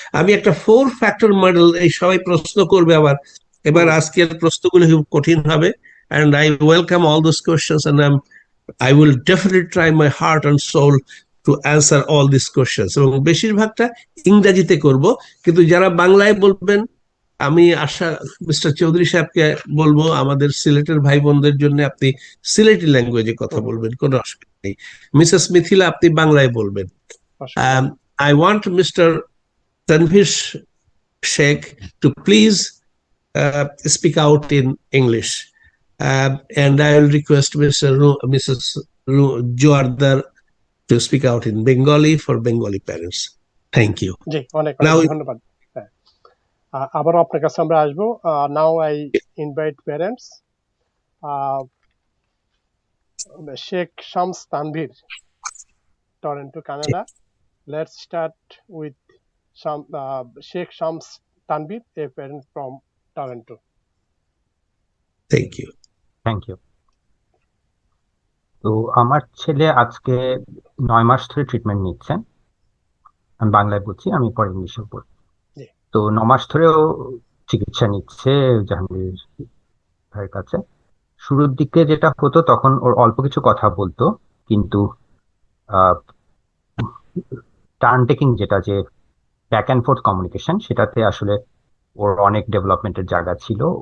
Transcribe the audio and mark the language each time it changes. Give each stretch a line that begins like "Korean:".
Bangla: আমি একটা 4 factor model, এই সবাই প্রশ্ন করবে আবার, এবার আজকের প্রশ্নগুলো খুব কঠিন হবে,
English: and I welcome all those questions, and I will definitely try my heart and soul to answer all these questions,
Bangla: এবং বেশিরভাগটা ইংরেজিতে করব, কিন্তু যারা বাংলায় বলবেন আমি আশা মিস্টার চৌধুরী সাহেবকে বলবো আমাদের সিলেটের ভাই বোনদের জন্য আপনি সিলেটি ল্যাঙ্গুয়েজে কথা বলবেন, কোনো অসুবিধা নেই। মিসেস মিথিলা আপনি বাংলায় বলবেন।
English: I want Mr. Tanvish Sheikh to please speak out in English, and I will request Mrs. Joardar to speak out in Bengali for Bengali parents. Thank you.
Bangla: জি, অনেক ধন্যবাদ। আবার আপনার কাছে আমরা আসবো।
English: Now I invite parents Sheikh Shams Tanvir, Toronto, Canada. Let's start with Sheikh Shams Tanvir, a parent from Toronto. Thank you. Thank you.
Bangla: তো আমার ছেলে আজকে 9 মাস ধরে ট্রিটমেন্ট নিচ্ছে। আমি বাংলায় বলছি, আমি পরে ইংলিশে বলছি। তো 9 মাস ধরেও চিকিৎসা নিচ্ছে জাহাঙ্গীর ভাইয়ের কাছে। শুরুর দিকে যেটা হতো, তখন ওর অল্প কিছু কথা বলতো, কিন্তু টার্ন টেকিং, যেটা যে ব্যাক অ্যান্ড ফোর্থ কমিউনিকেশন, সেটাতে আসলে ওর অনেক ডেভেলপমেন্টের জায়গা ছিল।